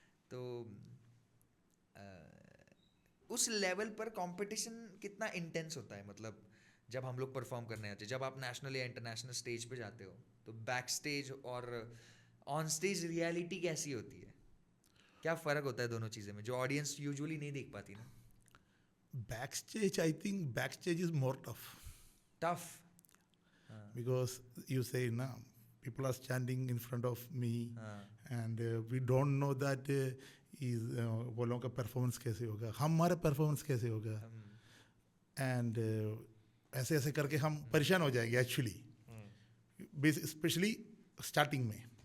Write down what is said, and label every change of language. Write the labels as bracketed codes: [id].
[hi] तो उस लेवल पर कंपटीशन कितना इंटेंस होता है? मतलब जब हम लोग परफॉर्म करने आते हैं, जब आप नेशनल या इंटरनेशनल स्टेज पे जाते हो, तो बैक स्टेज और ऑन स्टेज रियलिटी कैसी होती है? क्या फ़र्क होता है दोनों चीज़ें में, जो ऑडियंस यूजुअली नहीं देख पाती ना? [en] backstage, I think backstage is more tough tough. because you say now people are standing in front of me and we don't know that [hi] वो लोगों का परफॉर्मेंस कैसे होगा, हमारा परफॉर्मेंस कैसे होगा, एंड ऐसे ऐसे करके हम परेशान हो जाएंगे एक्चुअली, स्पेशली स्टार्टिंग में।